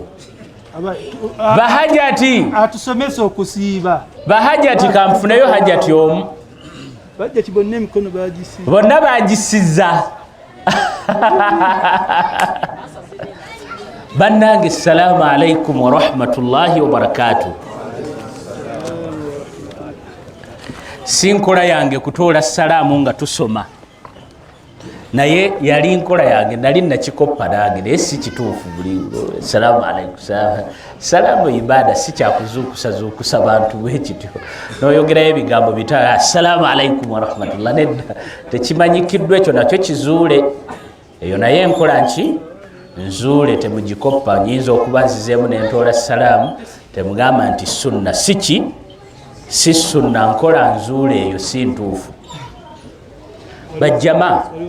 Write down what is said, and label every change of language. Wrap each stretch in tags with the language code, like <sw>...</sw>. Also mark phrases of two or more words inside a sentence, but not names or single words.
<lg>Bahajati atusomesa okusiiba. Bahajati kanfuneyo hajati omu. Bahajati bonna emikono bagisiiba. Bonna bagisiza. Bannange</lg> <ar>السلام عليكم ورحمة الله وبركاته.</ar> <lg>Sinkola yange kutoola salaamu nga tusoma. naye yali nkola yange nali nakikoppa nange naye si kituufu buli</lg> <ar>السلام عليكم</ar> <lg>salaamu ibada si kyakuzuukusazuukusa bantu bwekityo noyogerayo ebigambo bita</lg> <ar>السلام عليكم ورحمة الله</ar> <lg>nedda tekimanyikiddwa ekyo nakyo kizuule eyo naye enkola nki nzuule temugikoppa nyinza okuba nzizeemu nentoola salaamu temugamba nti sunna siki si sunna nkola nzuule eyo si ntuufu bajjama</lg>